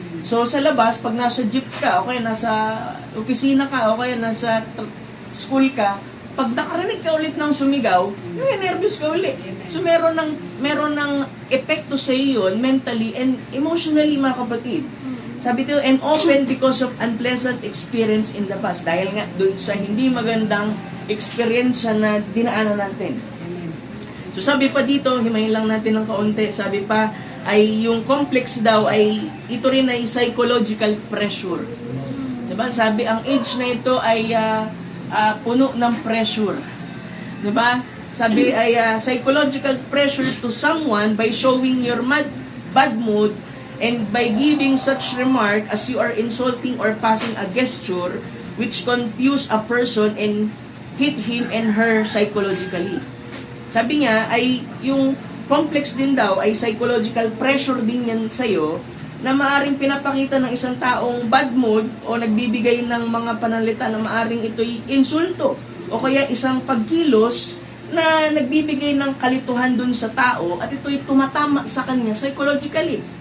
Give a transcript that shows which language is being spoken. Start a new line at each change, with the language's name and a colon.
Filipino: So, sa labas, pag nasa jeep ka, o kaya nasa opisina ka, o kaya nasa school ka, pag nakarinig ka ulit ng sumigaw, nervous ka ulit. So, meron ng epekto sa iyo yun,
English: mentally and emotionally,
Filipino: mga kapatid. Sabi ito,
English: and often because of unpleasant experience in the past.
Filipino: Dahil nga dun sa hindi magandang experience na dinaanan natin. So sabi pa dito, himayin lang natin ng kaunti, sabi pa, ay yung complex daw ay, ito rin ay psychological pressure. Diba? Sabi, ang age na ito ay puno ng pressure. Diba? Sabi ay
English: psychological pressure to someone by showing your bad mood and by giving such remark as you are insulting or passing a gesture which confuse a person and hit him and her psychologically.
Filipino: Sabi niya ay yung complex din daw ay psychological pressure din yan sa'yo na maaring pinapakita ng isang taong bad mood o nagbibigay ng mga pananalita na maaring ito'y insulto o kaya isang pagkilos na nagbibigay ng kalituhan dun sa tao at ito'y tumatama sa kanya psychologically.